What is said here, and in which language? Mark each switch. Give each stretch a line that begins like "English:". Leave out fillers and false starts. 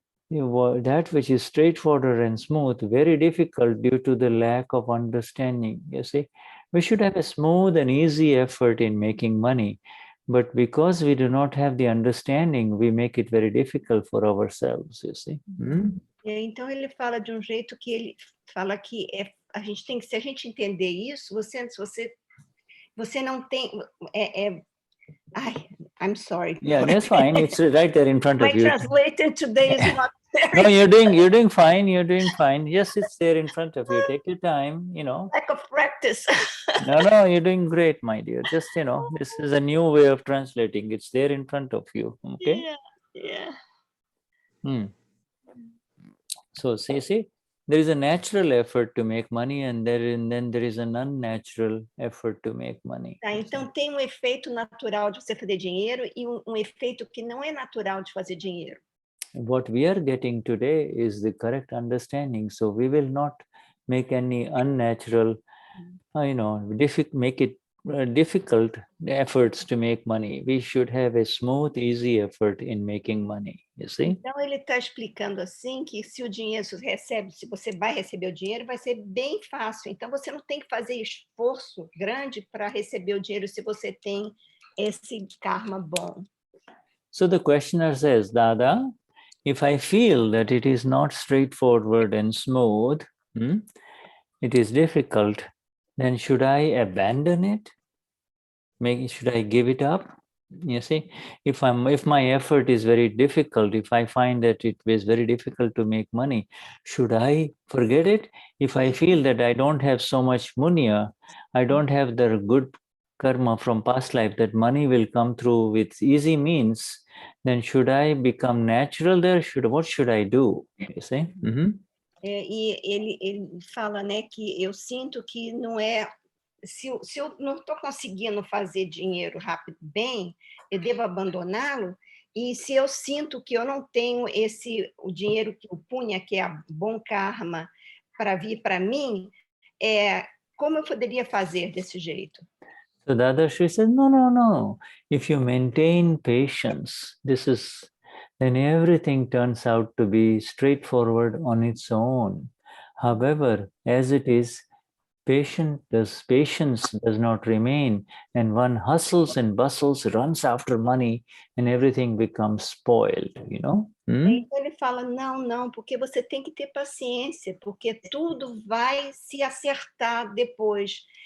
English: that which is straightforward and smooth, very difficult due to the lack of understanding. You see, we should have a smooth and easy effort in making money, but because we do not have the understanding, we make it very difficult for ourselves. You see.
Portuguese: Então ele fala de jeito que ele fala que a gente tem que, se a gente entender isso, você não tem
English: I'm sorry. Yeah, that's fine. It's right there in front of you. My translator today is not very. No, you're doing fine. You're doing fine. Yes, it's there in front of you. Take your time. Lack of practice. No, you're doing great, my dear. Just this is a new way of translating. It's there in front of you. Okay. Yeah. So see, there is a natural effort to make money, and then there is an unnatural effort to make money.
Portuguese: Tá, então tem efeito natural de você fazer dinheiro e efeito que não é natural de fazer dinheiro.
English: What we are getting today is the correct understanding. So we will not make any unnatural, make it difficult efforts to make money. We should have a smooth, easy effort in making money. You see?
Portuguese: Então ele está explicando assim que se você vai receber o dinheiro, vai ser bem fácil. Então você não tem que fazer esforço grande para receber o dinheiro se você tem esse karma bom.
English: So the questioner says, Dada, if I feel that it is not straightforward and smooth, it is difficult, then should I abandon it? Should I give it up? You see, if my effort is very difficult, if I find that it is very difficult to make money, should I forget it? If I feel that I don't have so much punya, I don't have the good karma from past life, that money will come through with easy means, then should I become natural there? What should I do? You see?
Portuguese: E ele fala, né, que eu sinto que não é. Se eu não estou conseguindo fazer dinheiro rápido bem, eu devo abandoná-lo. E se eu sinto que eu não tenho o dinheiro, o punya, que é bom karma, para vir para mim, como eu poderia fazer desse jeito?
English: So Dadashri says, no. If you maintain patience, then everything turns out to be straightforward on its own. However, as it is, patience does not remain, and one hustles and bustles, runs after money, and everything becomes spoiled,
Portuguese: Então ele fala, não, porque você tem que ter paciência, porque tudo vai se acertar depois.